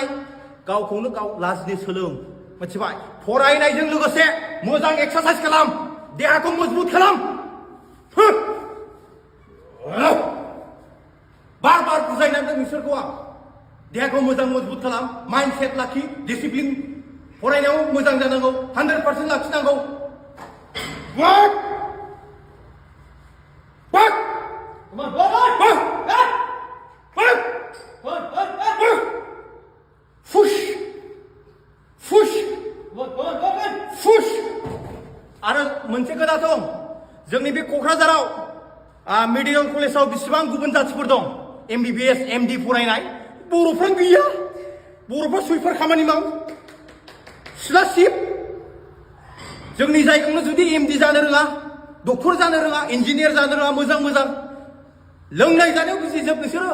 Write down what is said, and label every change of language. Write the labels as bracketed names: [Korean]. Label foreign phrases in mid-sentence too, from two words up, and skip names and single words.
[Bodo] गावखौनो गाव लाजिनो सोलों, मिथिबाय? फरायनायजों लोगोसे मोजां एक्सारसाइज खालाम, देहाखौ मजबुत खालाम। बार बार बुजायनांगोन नोंसोरखौ आं। देहाखौ मोजां मजबुत खालाम, माइन्डसेट लाखि, डिसिप्लिन फरायनायाव मोजां जानांगौ, 100% लाखिनांगौ। [English] Work! Work! Come on, work! Work! Work! Work! Fush! Fush! Fush! [Bodo] आरो मोनसे खोथा दं, जोंनि बे क'क्राझाराव [English] medical college [Bodo] बेसेबां गुबुन जाथिफोर दं, MBBS MD फरायनाय, बर'फ्रानो गैया। बर'फ्रा सुइपार खामानि मावो, सिला सिब। जोंनि जायगायावनो जुदि MD जानो रोङा, डक्टर जानो रोङा, इन्जिनियार जानो रोङा, मोजां मोजां लोंनाय जानायाव बिजिजोब नोंसोरो।